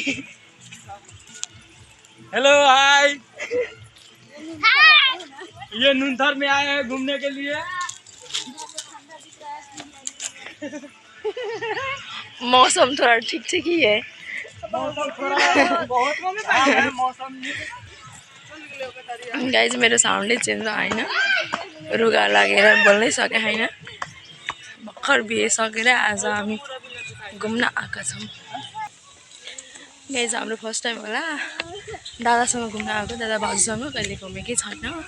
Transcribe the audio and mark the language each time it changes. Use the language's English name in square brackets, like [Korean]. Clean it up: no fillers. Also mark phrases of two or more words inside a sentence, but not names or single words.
[English] hello hi. [Hindi] ये नूनथर में आए हैं घूमने के लिए। मौसम थोड़ा ठीक ठीक ही है। मौसम थोड़ा बहुत है मौसम। [Nepali] गाइज मेरो साउन्डै चेन्ज होइन, रुगा लागेर बोल्नै सके होइन। भर्खर बिहेसकेर आज हामी घुम्न आएका छौँ। गाइज हाम्रो [English] first time [Nepali] होला दादासँग घुम्न आएको, दादा भाउजूसँग कहिले घुमेकै छैन।